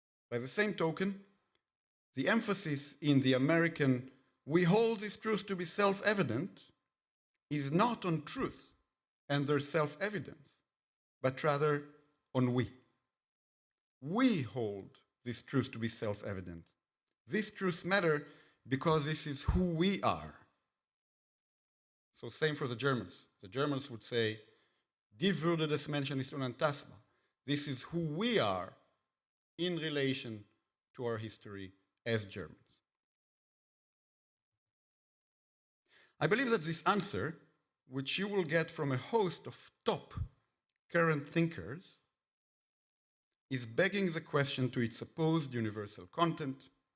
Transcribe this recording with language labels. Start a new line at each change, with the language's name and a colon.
English: By the same token, the emphasis in the American "we hold this truth to be self-evident" is not on truth and their self-evidence, but rather on we. We hold this truth to be self-evident. These truths matter because this is who we are. So same for the Germans. The Germans would say,
German: Die Würde des Menschen ist unantastbar.
English: This is who we are in relation to our history as Germans. I believe that this answer, which you will get from a host of top current thinkers, is begging the question to its supposed universal content.